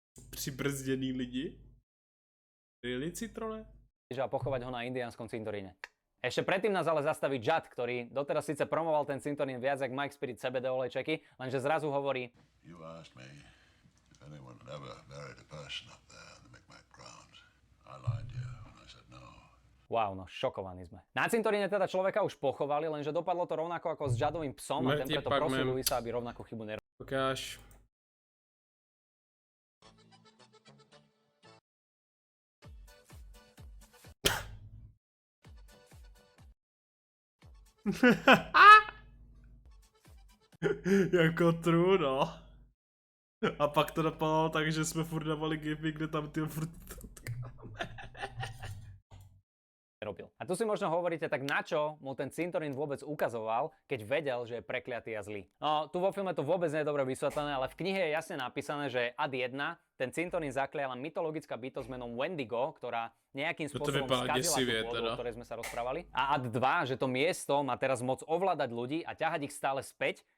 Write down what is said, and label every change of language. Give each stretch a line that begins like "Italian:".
Czech: Přibrzděný lidi? Really, citrone?
Slovak: A pochovať ho na indiánskom cintoríne. Ešte predtým nás ale zastaví Judd, ktorý doteraz síce promoval ten cintorín viac jak Mike Spirit CBD olejčeky, lenže zrazu hovorí:
English: You asked me if anyone had ever buried a person up there in the Micmac grounds. I lied to you when I said no.
Slovak: Wow, no šokovaní sme. Na cintoríne teda človeka už pochovali, lenže dopadlo to rovnako ako s Juddovým psom a ten preto prosí Louisa, aby rovnakú chybu nerobil. Ukáž.
Czech: Jako true, no. A pak to dopadlo tak, že jsme furt dávali gify, kde tam ty furt...
Slovak: Robil. A tu si možno hovoríte, tak na čo mu ten cintorín vôbec ukazoval, keď vedel, že je prekliatý a zlý. No, tu vo filme to vôbec nie je dobre vysvetlené, ale v knihe je jasne napísané, že ad 1 ten cintorín zakliala mytologická bytosť menom Wendigo, ktorá nejakým spôsobom skazila tú pôdu, o ktorej sme sa rozprávali. A ad 2, že to miesto má teraz moc ovládať ľudí a ťahať ich stále späť